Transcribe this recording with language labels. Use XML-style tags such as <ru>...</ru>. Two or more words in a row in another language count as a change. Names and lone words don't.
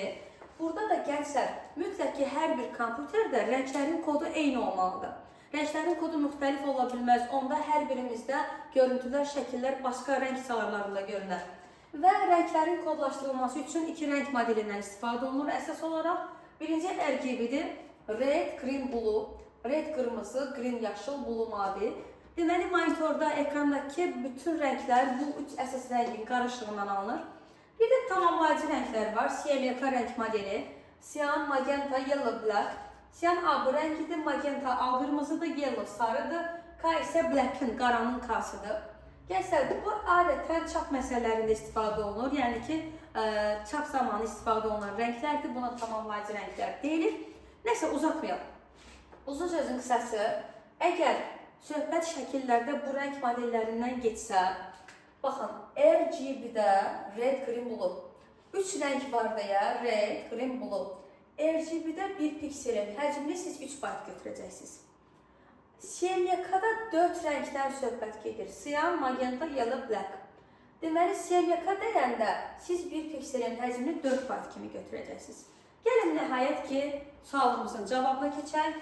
<az>Burada da gənclər, mütləq ki, hər bir kompüterdə rənglərin kodu eyni olmalıdır. Rənglərin kodu müxtəlif ola bilməz, onda hər birimizdə görüntülər, şəkillər başqa rəng salarlarında görünər. Və rənglərin kodlaşdırılması üçün iki rəng modelindən istifadə olunur. Əsas olaraq</az> <en>birinci RGB-dir, red, green, blue, red qırmızı, green yaşıl, blue mavi.</en> <az>Deməli, monitorda, ekrandakı bütün rənglər bu üç əsas rəngin qarışığından alınır. Bir də tamamlayıcı rənglər var, CMYK rəng modeli,</az> <en>cyan, magenta, yellow, black.</en> <az>Cyan A bu rəngidir, magenta A qırmızıdır, yellow sarıdır, K isə black'ın, qaranın K'sıdır. Gənclər, bu adətən çap məsələlərində istifadə olunur, yəni ki, çap zamanı istifadə olunan rənglərdir, buna tamamlayıcı rənglər deyilir. Nəsə, uzatmayalım. Uzun sözün qısası, əgər söhbət şəkillərdə bu rəng modellərindən geçsə, baxın, RGB-də</az> <en>red, green, blue.</en> <az>3 rəng var deyə,</az> <en>red, green, blue.</en> <az>RGB-də bir pikselin həcmini siz 3 bayt götürəcəksiniz. CMYK-da 4 rəngdən söhbət gedir. Siyan,</az> <en>magenta, yellow, black.</en> <az>Deməli, CMYK deyəndə siz bir pikselin həcmini 4 bayt kimi götürəcəksiniz. Gəlin nəhayət ki, sualımızın cavabına keçək.</az>